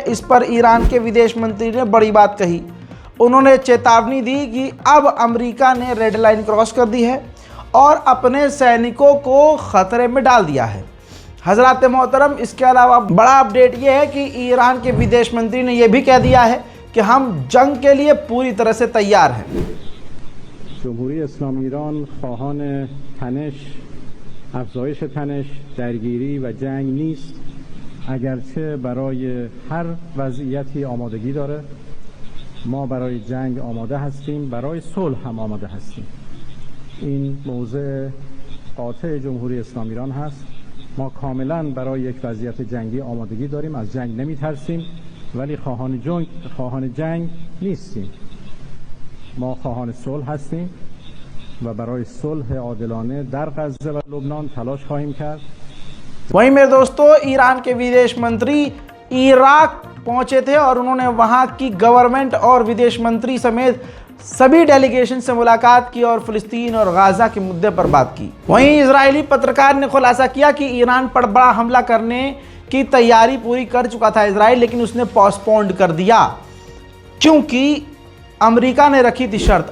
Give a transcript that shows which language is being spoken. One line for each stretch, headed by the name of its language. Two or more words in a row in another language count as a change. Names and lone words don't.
Hindi: इस पर ईरान के विदेश मंत्री ने बड़ी बात कही। उन्होंने चेतावनी दी कि अब अमेरिका ने
English: red line cross
Hindi: कर दी है और अपने सैनिकों को खतरे में डाल दिया है। हजरत मोहतरम, इसके अलावा बड़ा अपडेट यह है कि ईरान के विदेश मंत्री ने यह भी कह दिया है कि हम जंग के लिए पूरी तरह से तैयार हैं।
Persian: جمهوری اسلامی ایران خواهان تنش، افزایش تنش, درگیری و جنگ نیست، اگرچه برای هر وضعیتی آمادگی داره. ما برای جنگ آماده هستیم، برای صلح هم آماده هستیم. این موضع قاطع جمهوری اسلامی ایران هست. ما کاملا برای یک وضعیت جنگی آمادگی داریم، از جنگ نمی ترسیم، ولی خواهان جنگ نیستیم. ما خواهان صلح هستیم و برای صلح عادلانه در غزه و لبنان تلاش خواهیم کرد.
Hindi: वहीं मेरे दोस्तों, ईरान के विदेश मंत्री इराक पहुंचे थे और उन्होंने वहां की गवर्नमेंट और विदेश मंत्री समेत सभी डेलीगेशन से मुलाकात की और फिलिस्तीन और गाजा के मुद्दे पर बात की। वहीं इजरायली पत्रकार ने खुलासा किया कि ईरान पर बड़ा हमला करने की तैयारी पूरी कर चुका था इजराइल, लेकिन उसने पोस्टपोन्ड कर दिया क्योंकि अमेरिका ने रखी थी शर्त।